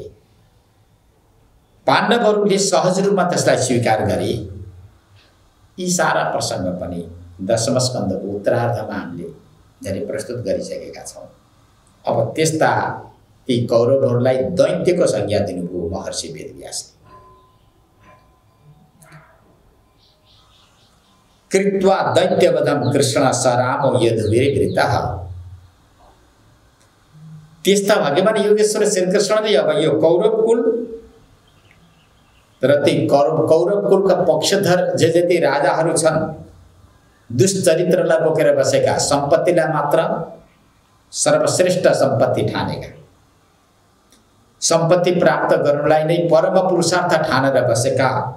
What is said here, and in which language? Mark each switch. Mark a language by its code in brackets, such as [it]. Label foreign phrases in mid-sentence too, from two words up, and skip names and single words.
[ne] पाण्डवहरूले सहज रूपमा त्यसलाई स्वीकार गरे। यी सारा प्रसङ्ग पनि दशम स्कन्धको उत्तरार्धमा हामीले धेरै प्रस्तुत गरिसकेका छौँ। अब त्यस्ता ती कौरवहरूलाई दैत्यको संज्ञा दिनुभयो महर्षि वेदव्यासले। [sa] कृत्वा दैत्यवधं कृष्ण सरामो यदुवीरवृतः। [ne] त्यस्ता भगवान योगेश्वर श्रीकृष्णले अब यो कौरव कुल र ती कौरव कुलका पक्षधर जे जति राजाहरू छन् दुष्चरित्रलाई बोकेर बसेका, सम्पत्तिलाई मात्र सर्वश्रेष्ठ सम्पत्ति ठानेका, सम्पत्ति प्राप्त गर्नलाई नै परम पुरुषार्थ ठानेर बसेका